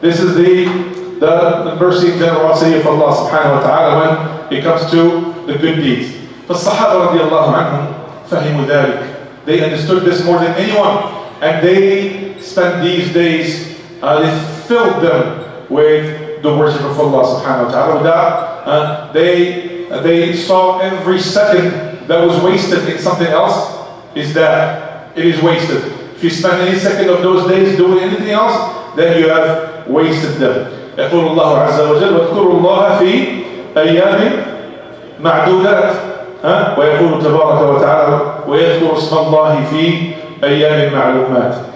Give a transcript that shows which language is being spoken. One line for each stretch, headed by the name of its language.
English: This is the mercy and generosity of Allah subhanahu wa ta'ala when it comes to the good deeds.
Arabic: فالصحابة رضي الله عنهم فهموا ذلك.
English: They understood this more than anyone, and they spent these days, they filled them with the worship of Allah subhanahu wa ta'ala. With that, they saw every second that was wasted in something else is that it is wasted. If you spend any second of those days doing anything else, then you have wasted them.
Arabic: يقول الله عز وجل واذكروا الله في أيام معدودات ويقول تبارك وتعالى ويذكر اسم الله في أيام معلومات.